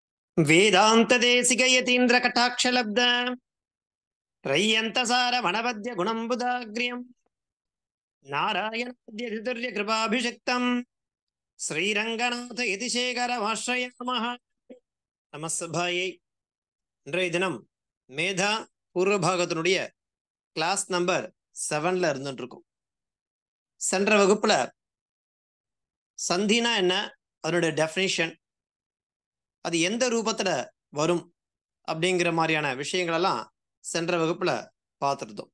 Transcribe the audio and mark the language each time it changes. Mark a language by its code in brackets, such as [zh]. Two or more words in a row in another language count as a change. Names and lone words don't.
[sa] वेदांत देशिक यतीन्द्र कटाक्ष लब्ध त्रय्यंतसार वनवद्य गुणंबुदाग्र्यं नारायणाद्य कृपाभिषिक्तं श्रीरंगनाथ यतिशेखरमाश्रयामः நமஸ்தபாயை. [ta] இன்றைய தினம் மேதா பூர்வ பாகத்தினுடைய கிளாஸ் நம்பர் 7ல இருந்துட்டு இருக்கோம். சென்ற வகுப்புல சந்தினா என்ன, அதனுடைய டெஃபினிஷன், அது எந்த ரூபத்துல வரும் அப்படிங்கிற மாதிரியான விஷயங்கள் எல்லாம் சென்ற வகுப்புல பார்த்துருந்தோம்.